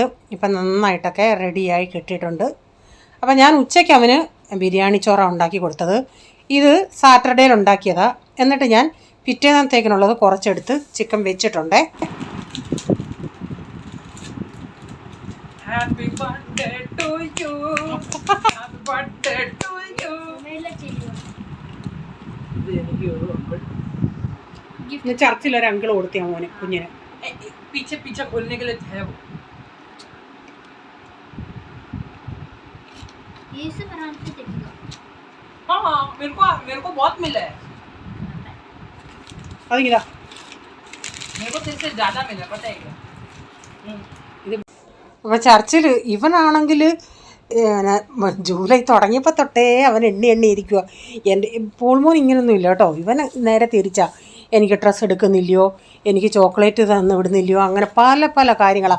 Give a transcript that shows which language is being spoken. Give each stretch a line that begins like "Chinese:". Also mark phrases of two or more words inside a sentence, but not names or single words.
Malayalam: ഇപ്പം നന്നായിട്ടൊക്കെ റെഡിയായി കിട്ടിയിട്ടുണ്ട്. അപ്പോൾ ഞാൻ ഉച്ചയ്ക്ക് അവന് ബിരിയാണി ചോറാണ് ഉണ്ടാക്കി കൊടുത്തത്. ഇത് സാറ്റർഡേയിൽ ഉണ്ടാക്കിയതാണ്. എന്നിട്ട് ഞാൻ പിറ്റേന്നത്തേക്കിനുള്ളത് കുറച്ചെടുത്ത് ചിക്കൻ വെച്ചിട്ടുണ്ട്.
English: Happy birthday to you. Happy birthday to you.
Malayalam: ചർച്ചിൽ ഒരു അങ്കിൾ കൊടുത്തിയാ മോനെ കുഞ്ഞിനെ.
Hindi: पीछे पीछे खोलने के लिए है वो. ये सब आराम से देखेगा. हाँ मेरे को बहुत मिला है.
Malayalam: അതിങ്ങിതാ
Hindi: मेरे को तेरे से ज्यादा मिला पता है क्या.
Malayalam: അപ്പോൾ ചർച്ചിൽ ഇവനാണെങ്കിൽ ജൂലൈ തുടങ്ങിയപ്പോൾ തൊട്ടേ അവൻ എണ്ണി ഇരിക്കുക. എൻ്റെ പോൾമോൻ ഇങ്ങനൊന്നും ഇല്ല കേട്ടോ. ഇവൻ നേരെ തിരിച്ചാ. എനിക്ക് ഡ്രസ്സ് എടുക്കുന്നില്ലയോ, എനിക്ക് ചോക്ലേറ്റ് തന്നു വിടുന്നില്ലയോ, അങ്ങനെ പല പല കാര്യങ്ങളാണ്.